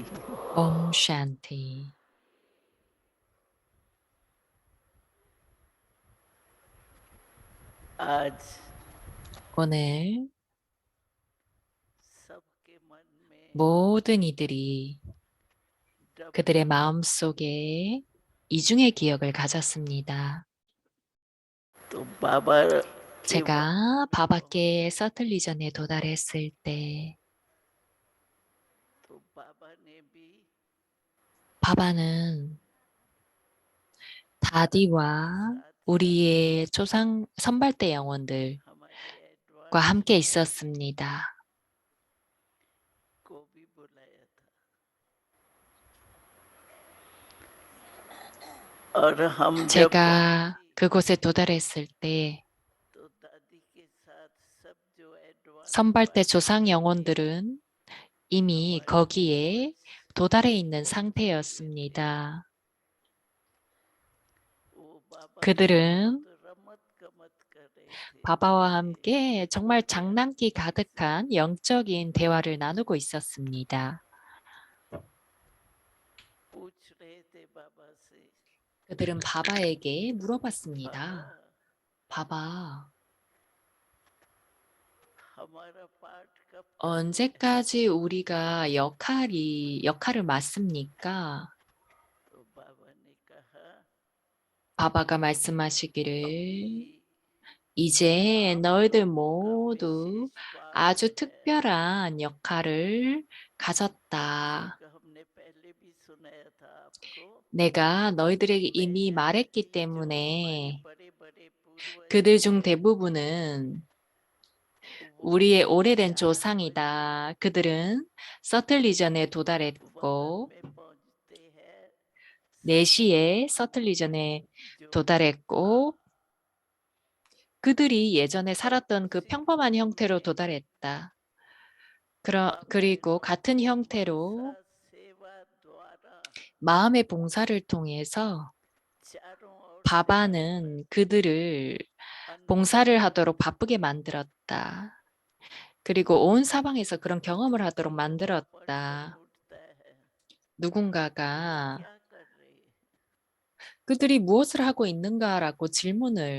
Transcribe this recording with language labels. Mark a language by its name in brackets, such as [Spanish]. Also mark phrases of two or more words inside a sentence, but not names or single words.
[Hindi] ओम शांति. आज [Korean] 오늘 [Hindi] सबके मन में [Korean] 모든 이들이 그들의 마음속에 이중의 기억을 가졌습니다. [Hindi] तो बाबा के [Korean] 제가 바바께 서틀리전에 도달했을 때 [Hindi] तो बाबा ने भी [Korean] 바바는 다디와 우리의 초상 선발대 영혼들, [Hindi] हमारे एडवांस [Korean] 함께 있었습니다. [Hindi] को भी बुलाया था और हम जब [Korean] 제가 그곳에 도달했을 때 [Hindi] तो दादी के साथ सब जो एडवांस [Korean] 선발대 조상 영혼들은 이미 거기에 도달해 있는 상태였습니다. [Hindi] वो बाबा [Korean] 그들은 [Hindi] तो रमत गमत कर रहे थे [Korean] 바바와 함께 정말 장난기 가득한 영적인 대화를 나누고 있었습니다. [Hindi] पूछ रहे थे बाबा से [Korean] 그들은 바바에게 물어봤습니다. [Hindi] बाबा [Korean] 바바, [Hindi] हमारा पाठ कब [Korean] 언제까지 우리가 역할을 맡습니까? [Hindi] तो बाबा ने कहा [Korean] 바바가 말씀하시기를 [Hindi] "अभी [Korean] 이제 너희들 [Hindi] का [Korean] 모두 [Hindi] विशेष पाठ [Korean] 아주 [Hindi] है, [Korean] 특별한 역할을 가졌다. [Hindi] जिसका हमने पहले भी सुनाया था आपको [Korean] 내가 너희들에게 이미 [Hindi] मैं [Korean] 말했기 [Hindi] जानती जो हमारे [Korean] 때문에 [Hindi] बड़े-बड़े पूर्वज [Korean] 그들 중 [Hindi] हैं, [Korean] 대부분은 [Hindi] वो [Korean] 우리의 오래된 [Hindi] 4 बजे [Korean] 조상이다. 그들은 서틀리전에 [Hindi] वतन [Korean] 도달했고 [Hindi] में पहुंचते हैं [Korean] 4시에 서틀리전에 [Hindi] जो [Korean] 도달했고 그들이 예전에 살았던 그 [Hindi] उसी [Korean] 평범한 [Hindi] रूप [Korean] 형태로 [Hindi] में [Korean] 도달했다. [Hindi] अपने [Korean] 그리고 같은 [Hindi] मनसा [Korean] 형태로 [Hindi] सेवा द्वारा [Korean] 마음의 봉사를 통해서 [Hindi] चारों ओर से [Korean] 바바는 그들을 봉사를 하도록 바쁘게 만들었다. 그리고 온 사방에서 그런 경험을 하도록 [Hindi] कोई पर्सन [Korean] 만들었다. [Hindi] उठता है [Korean] 누군가가 [Hindi] क्या कर रहे हैं [Korean] 그들이 무엇을 하고 있는가라고 질문을